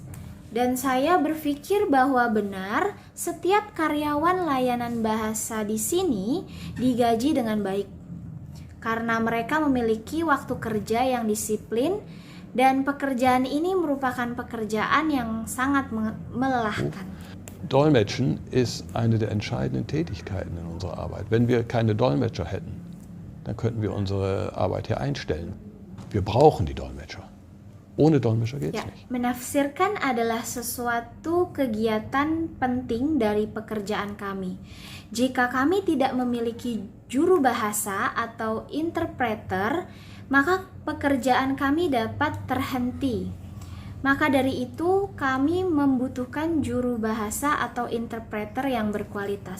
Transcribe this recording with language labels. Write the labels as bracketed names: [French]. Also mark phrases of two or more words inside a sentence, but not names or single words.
[Indonesian] Dan saya berpikir bahwa benar setiap karyawan layanan bahasa di sini digaji dengan baik. Karena mereka memiliki waktu kerja yang disiplin dan pekerjaan ini merupakan pekerjaan yang sangat melelahkan. [German] Dolmetschen ist eine der entscheidenden Tätigkeiten in unserer Arbeit. Wenn wir keine Dolmetscher hätten, dann könnten wir unsere Arbeit hier einstellen. Wir brauchen die Dolmetscher. Ohne Dolmetscher geht's nicht. [Indonesian] Menafsirkan adalah sesuatu kegiatan penting dari pekerjaan kami. Jika kami tidak memiliki juru bahasa atau interpreter, maka pekerjaan kami dapat terhenti. Maka dari itu kami membutuhkan juru bahasa atau interpreter yang berkualitas.